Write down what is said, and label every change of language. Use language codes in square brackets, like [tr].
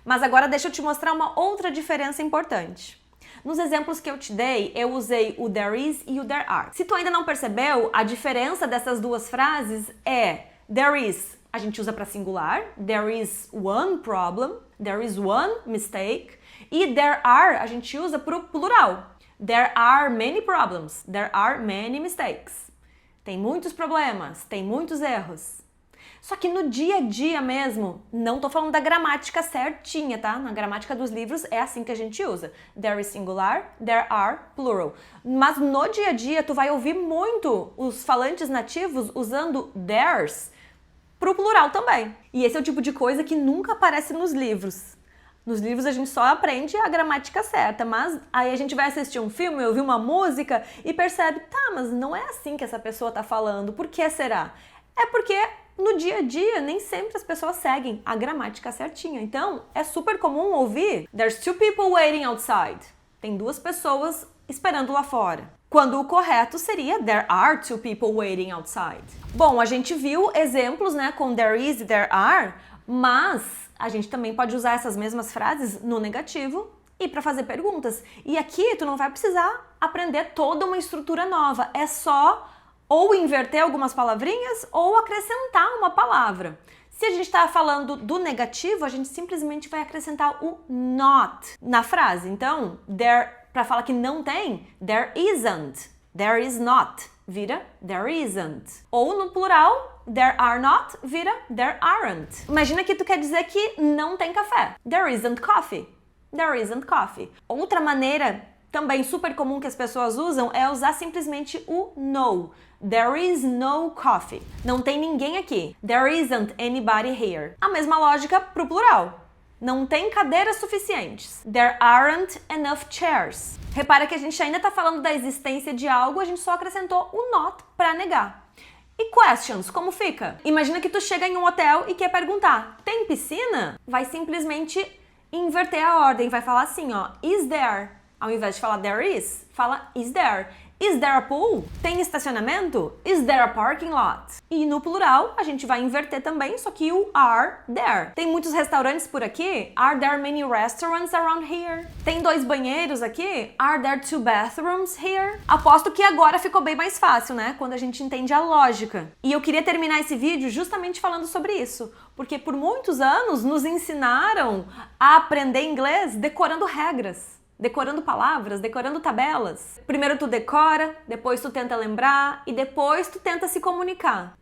[pt] Mas agora deixa eu te mostrar uma outra diferença importante. Nos exemplos que eu te dei, eu usei o there is e o there are. Se tu ainda não percebeu, a diferença dessas duas frases é there is, a gente usa para singular, [en] there is one problem, there is one mistake, [pt] e there are a gente usa para o plural. [en] There are many problems, there are many mistakes. [pt] Tem muitos problemas, tem muitos erros. Só que no dia a dia mesmo, não tô falando da gramática certinha, tá? Na gramática dos livros é assim que a gente usa. [en] There is singular, there are plural. [pt] Mas no dia a dia, tu vai ouvir muito os falantes nativos usando theirs pro plural também. E esse é o tipo de coisa que nunca aparece nos livros. Nos livros a gente só aprende a gramática certa, mas aí a gente vai assistir um filme, ouvir uma música e percebe, tá, mas não é assim que essa pessoa tá falando. Por que será? É porque no dia a dia nem sempre as pessoas seguem a gramática certinha. Então, é super comum ouvir [en] There's two people waiting outside. [pt] Tem duas pessoas esperando lá fora. Quando o correto seria [en] There are two people waiting outside. [pt] Bom, a gente viu exemplos, né, com there is e there are, mas a gente também pode usar essas mesmas frases no negativo e para fazer perguntas. E aqui tu não vai precisar aprender toda uma estrutura nova. É só ou inverter algumas palavrinhas ou acrescentar uma palavra. Se a gente está falando do negativo, a gente simplesmente vai acrescentar o not na frase. Então, there, para falar que não tem, there isn't, there is not, vira there isn't. Ou no plural, there are not, vira there aren't. Imagina que tu quer dizer que não tem café. [en] There isn't coffee. There isn't coffee. [pt] Outra maneira também super comum que as pessoas usam é usar simplesmente o no. [en] There is no coffee. [pt] Não tem ninguém aqui. [en] There isn't anybody here. [pt] A mesma lógica pro plural. Não tem cadeiras suficientes. [en] There aren't enough chairs. [pt] Repara que a gente ainda tá falando da existência de algo, a gente só acrescentou o not para negar. E questions, como fica? Imagina que tu chega em um hotel e quer perguntar, tem piscina? Vai simplesmente inverter a ordem, vai falar assim, ó, is there? Ao invés de falar there is, fala is there. [en] Is there a pool? [pt] Tem estacionamento? [en] Is there a parking lot? [pt] E no plural, a gente vai inverter também, só que o are there. Tem muitos restaurantes por aqui? [en] Are there many restaurants around here? [pt] Tem 2 banheiros aqui? [en] Are there 2 bathrooms here? [pt] Aposto que agora ficou bem mais fácil, né? Quando a gente entende a lógica. E eu queria terminar esse vídeo justamente falando sobre isso, porque por muitos anos nos ensinaram a aprender inglês decorando regras. Decorando palavras, decorando tabelas. Primeiro tu decora, depois tu tenta lembrar e depois tu tenta se comunicar.